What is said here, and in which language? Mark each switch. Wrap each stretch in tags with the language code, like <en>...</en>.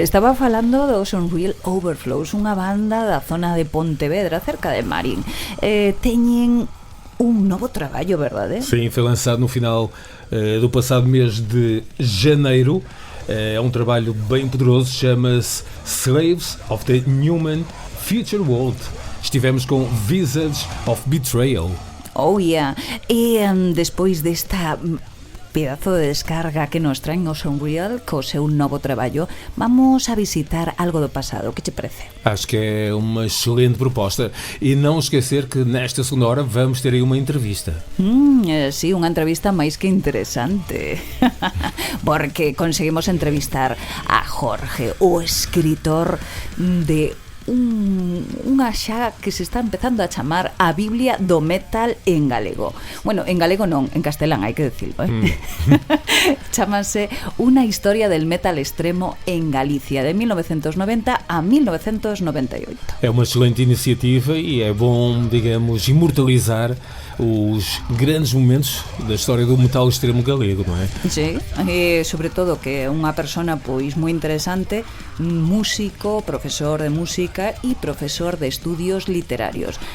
<gl>Estaba falando dos Unreal Overflows, unha banda da zona de Pontevedra, cerca de Marín. Teñen un novo traballo, verdade?</gl> <pt>Sim, foi lançado no final do passado mês de janeiro. É um trabalho bem poderoso, chama-se Slaves of the Newman Future World. Estivemos com Visage of Betrayal.</pt> <en>Oh, yeah.</en> <gl>E despois desta pedazo de descarga que nos traen os Unreal co seu novo traballo, vamos a visitar algo do pasado. Que te parece?</gl> <pt>Acho que é uma excelente proposta. E não esquecer que nesta segunda hora vamos ter aí uma entrevista.</pt> <gl>Sí, unha entrevista máis que interesante. Porque conseguimos entrevistar a Jorge, o escritor de unha xa que se está empezando a chamar a Biblia do metal en galego. Bueno, en galego non, en castelán, hai que decirlo, Chámase Una historia del metal extremo en Galicia, de 1990 a 1998.</gl> <pt>É uma excelente iniciativa e é bom, digamos, imortalizar os grandes momentos da história do metal extremo galego, non é?</pt> <gl>Sí, e sobre todo que é unha persona pois moi interesante, músico, profesor de música e profesor de estudios literarios.</gl>